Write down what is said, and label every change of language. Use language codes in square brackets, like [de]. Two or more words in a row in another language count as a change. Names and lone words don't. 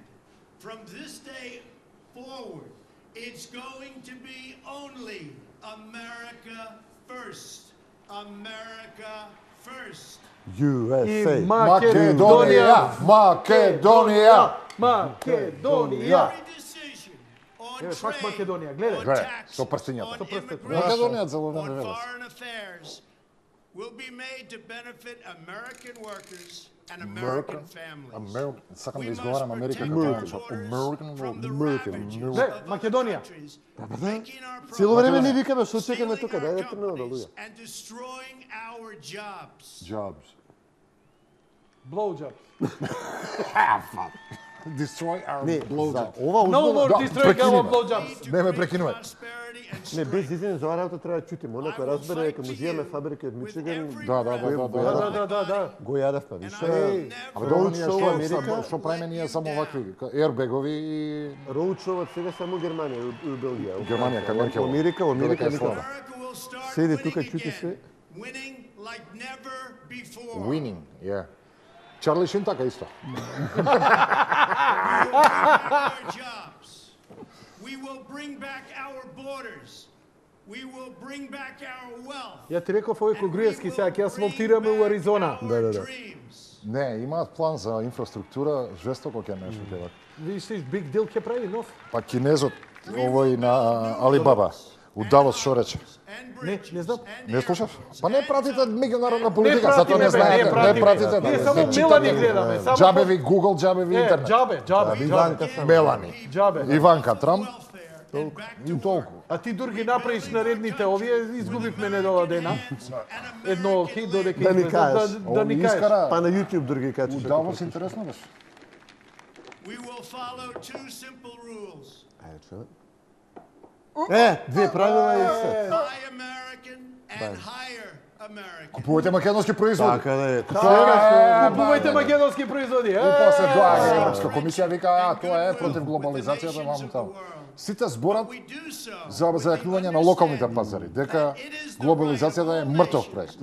[en] From this day forward, it's going to be only America first. America first. USA. [mk] Македонија! Македонија! Македонија! [en] Every decision on [mk] Еве, пак [en] trade, [mk] Македонија, гледај. [en] on [mk] Гледај, [en] tax, [mk] со прстињата. [en] on [mk] Македонија [en] immigration, [mk] цело време [en] on [mk] велес. [en] foreign affairs will be made to benefit American workers and American families. [mk] Сакам [en] We [mk] да [en] must [mk] изговарам Америка [en] protect [mk] како [en] our [mk] Америка. [en] borders from the ravages [mk] Гле, [en] of other [mk] Македонија. [en] countries, making our [mk] Цело време ни [en] progress, [mk] викаме, што чекаме [en] stealing [mk] тука, [en] our [mk] дајте трнево да [en] companies, [mk] луѓе. [en] and destroying our jobs. Jobs. Blowjob. Destroy our [mk] Не, [en] blowjob. [mk] за ова [en] No [mk] узбилно... [en] more destroying our blowjobs. [mk] Не ме прекинувај. [en] Prosperity and [mk] Не, без [en] strength. [mk] изини, за оваа работа треба да чутиме. Оно кој разбере дека му зијаме фабрика од Мичиган, Да. Да. го јадавме. Више, Абе добро ние Roadshow што Америка, што правиме ние само вакви airbag-ови и роудшоу од сега само Германија и Белгија. Германија кај Меркел. Во Америка, Додека е никако. слаба. [en] America will start [mk] Седи [en] winning [mk] тука, чути [en] again, [mk] се. [en] winning like never before. Winning, yeah. [mk] Чарли Шин така исто. [en] Our jobs. We will bring back our borders. We will bring back our wealth. [mk] Ја ти реков овој Когруевски сега ќе асфалтираме у Аризона. Не, имаат план за инфраструктура, жестоко ќе нешто ќе вака. Видиш, [en] big deal [mk] ќе прави нов. Па кинезот, овој на Алибаба, у Давос што рече? Не знам. Не слушаш? Па не пратите меѓународна Не политика, пратиме, затоа не бе, знаете, не пратиме. пратите. Ние да, само не Мелани читате. гледаме, само Џабе ви Google, џабе ви интернет. Џабе. Мелани, Џабе. Иванка Трамп, и толку. А ти дур ги направиш наредните овие, изгубивме недела дена. Едно хит додека Да ни излезе, кажеш. да ни кажеш. Па на YouTube други У качи. Давос интересно беше. [en] We will follow two simple rules. [mk] Две правила и се. [en] Buy American and hire [mk] Купувате македонски производи. Така да е. Купувајте македонски производи. И после доаѓа Европска комисија вика, тоа е против глобализацијата, ваму таму. Сите зборат за зајакнување на локалните пазари, дека глобализацијата е мртов проект.